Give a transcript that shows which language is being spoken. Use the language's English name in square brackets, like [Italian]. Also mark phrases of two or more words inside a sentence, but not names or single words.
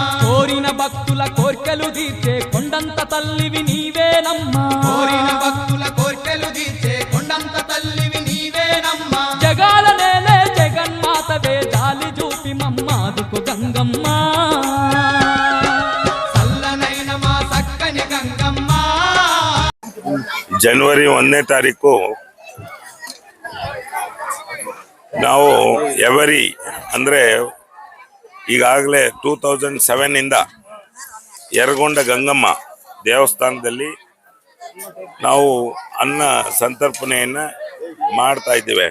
[Telugu] కోరిన భక్తుల కోర్కెలు తీర్చే కొండంత తల్లివి నీవేనమ్మా. కోరిన భక్తుల కోర్కెలు తీర్చే కొండంత తల్లివి నీవేనమ్మా. జగాల నేలే జగన్మాతవే జాలి చూపి మమ్మాదుకు గంగమ్మ. చల్లనైన మా చక్కని గంగమ్మ. [Kannada] ಜನವರಿ 1ನೇ ತಾರೀಕು ನಾವು ಎವರಿ ಅಂದರೆ ಈಗಾಗಲೇ 2007 ಯರಗೊಂಡ ಗಂಗಮ್ಮ ದೇವಸ್ಥಾನದಲ್ಲಿ ನಾವು ಅನ್ನ ಸಂತರ್ಪಣೆಯನ್ನು ಮಾಡ್ತಾ ಇದ್ದೇವೆ.